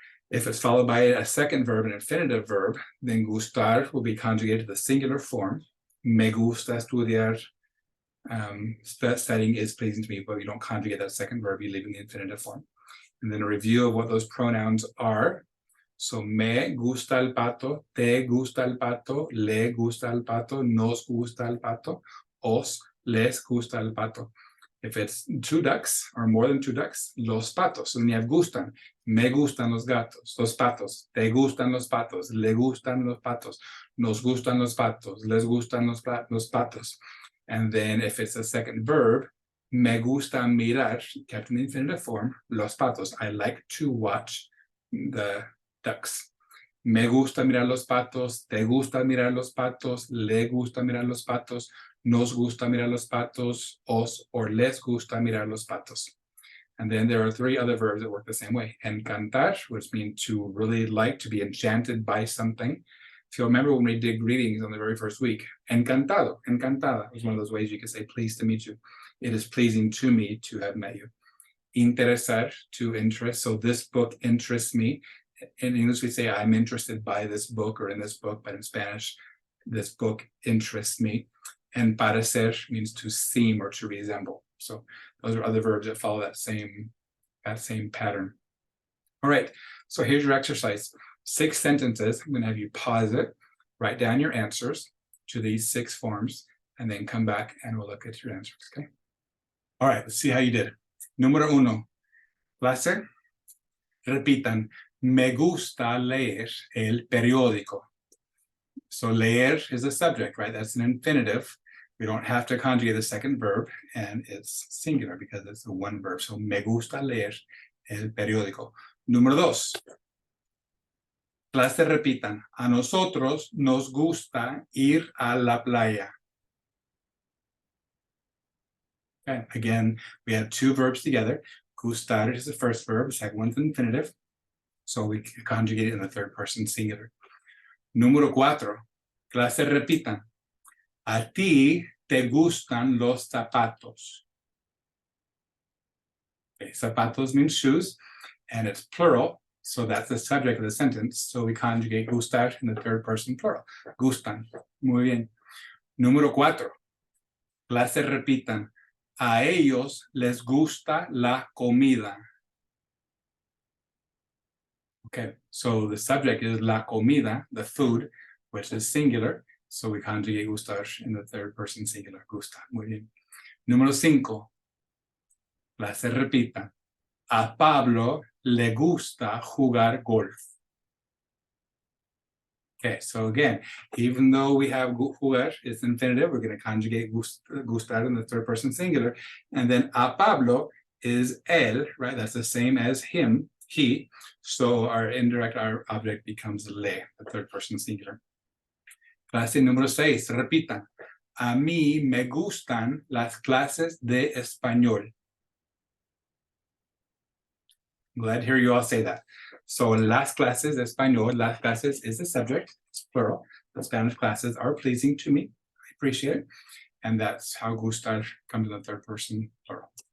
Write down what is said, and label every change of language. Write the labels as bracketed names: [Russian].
[English] If it's followed by a second verb, an infinitive verb, then gustar will be conjugated to the singular form. [Spanish] Me gusta estudiar. [English] Studying is pleasing to me, but you don't conjugate that second verb, you leave in the infinitive form. And then a review of what those pronouns are. [Spanish] So me gusta el pato, te gusta el pato, le gusta el pato, nos gusta el pato, os, les gusta el pato. [English] If it's two ducks or more than two ducks, [Spanish] los patos. [English] So then you have gustan. [Spanish] Me gustan los gatos, los patos. Te gustan los patos, le gustan los patos. Nos gustan los patos, les gustan los patos. [English] And then if it's a second verb, [Spanish] me gusta mirar, [English] kept in the infinitive form, [Spanish] los patos. [English] I like to watch the ducks. [Spanish] Me gusta mirar los patos, te gusta mirar los patos, le gusta mirar los patos, nos gusta mirar los patos, os or les gusta mirar los patos. [English] And then there are three other verbs that work the same way. Encantar, which means to really like, to be enchanted by something. If you remember when we did greetings on the very first week, encantado, encantada was one of those ways you could say pleased to meet you. It is pleasing to me to have met you. Interesar, to interest. So this book interests me. In English, we say I'm interested by this book or in this book, but in Spanish, this book interests me. And parecer means to seem or to resemble. So those are other verbs that follow that same pattern. All right, so here's your exercise. 6 sentences. I'm going to have you pause it, write down your answers to these 6 forms, and then come back and we'll look at your answers, okay? All right, let's see how you did. [Spanish] Número 1. Clase, repitan. Me gusta leer el periódico. [English] So leer is the subject, right? That's an infinitive. We don't have to conjugate the second verb, and it's singular because it's a one verb. [Spanish] So me gusta leer el periódico. Número 2. Clase repitan. A nosotros nos gusta ir a la playa. [English] Okay. Again, we have 2 verbs together. Gustar is the first verb, the second one's infinitive. So we conjugate it in the third person singular. [Spanish] Número 4. Clase repitan. A ti te gustan los zapatos. [English] Okay, zapatos means shoes, and it's plural. So that's the subject of the sentence. So we conjugate gustar in the third person plural. [Spanish] Gustan. Muy bien. Número 4. Clase repitan. A ellos les gusta la comida. [English] Okay, so the subject is la comida, the food, which is singular. So we conjugate gustar in the third person singular. [Spanish] Gusta. Muy bien. Número 5. Clase repitan. A Pablo le gusta jugar golf. [English] Okay, so again, even though we have jugar, it's infinitive, we're going to conjugate gustar in the third person singular. And then a Pablo is él, right? That's the same as him, he. So our indirect, our object becomes le, the third person singular. [Spanish] Clase número 6, repitan. A mí me gustan las clases de español. [English] Glad to hear you all say that. So [Spanish] las clases de español, las clases [English] is the subject, it's plural. The Spanish classes are pleasing to me. I appreciate it. And that's how gustar comes in the third person plural.